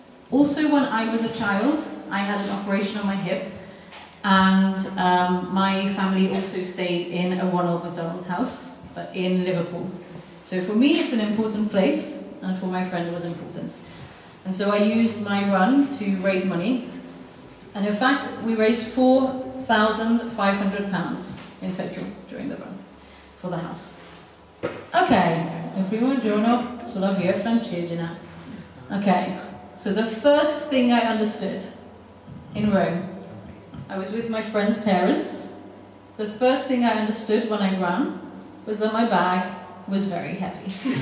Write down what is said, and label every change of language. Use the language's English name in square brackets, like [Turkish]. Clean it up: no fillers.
[English] Also, when I was a child, I had an operation on my hip, and my family also stayed in a Ronald McDonald house, but in Liverpool. So for me, it's an important place, and for my friend, it was important. And so I used my run to raise money, and in fact, we raised £4,500 in total during the run for the house. [Italian] Ok, il primo giorno sulla via Francigena. [English] Okay, so the first thing I understood in Rome, I was with my friend's parents. The first thing I understood when I ran was that my bag was very heavy.